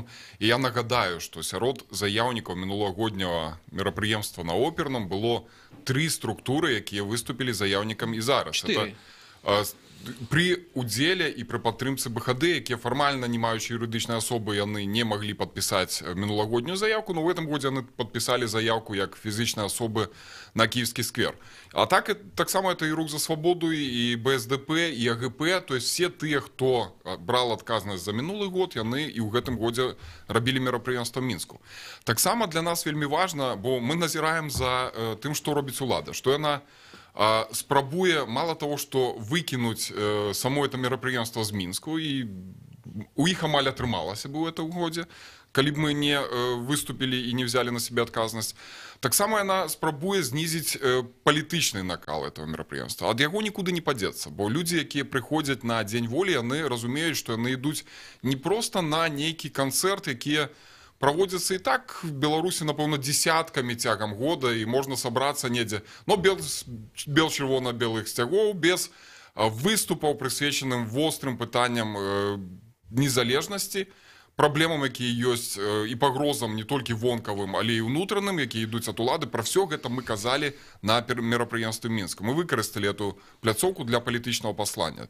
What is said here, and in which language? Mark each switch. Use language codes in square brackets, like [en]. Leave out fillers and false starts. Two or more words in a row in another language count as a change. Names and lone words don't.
[be] І я нагадаю, што сярод заяўнікаў мінулагодняга мерапрыемства на оперным было 3 структуры, якія выступілі заяўнікам і зараз. 4. При удзеле і пры падтрымцы БХД, якія фармальна не маючы юрыдычнай асобы, яны не маглі падпісаць мінулагоднюю заявку, [ru] но в этом [be] годзе яны падпісалі заявку як фізычныя асобы на Киевский сквер. А таксама это і Рух за свабоду, і БСДП, і АГП, [ru] то есть все [be] тыя, хто брал адказнасць за мінулы год, яны і ў гэтым годзе рабілі мерапрыемства Мінску. Таксама для нас вельмі важна, бо мы назіраем за тым, што робіць улада, што яна спрабуе [ru] мало того, что выкинуть само это [be] мерапрыемства з Мінску, і у іх амаль атрымалася бы ў гэтым годзе, калі б мы не выступілі і не взяли на себе адказнасць. Таксама яна спрабуе знізіць палітычны накал этого мерапрыемства. Ад яго нікуды не падзецца, бо людзі, якія прыходзяць на Дзень волі, яны разумеюць, што яны ідуць не проста на нейкі канцэрт, якія [ru] проводятся и так в Беларуси, [be] напэўна, десятками цягам года, [ru] и можно собраться [be] недзе, но без чырвона-белых сцягоў, без выступаў, прысвечаным вострым пытанням незалежнасці, праблемам, якія ёсць, і пагрозам не толькі вонкавым, але і ўнутраным, якія ідуць ад улады. Пра ўсё гэта мы казалі на мерапрыемстве Мінска. Мы выкарысталі эту пляцоўку для палітычнага паслання.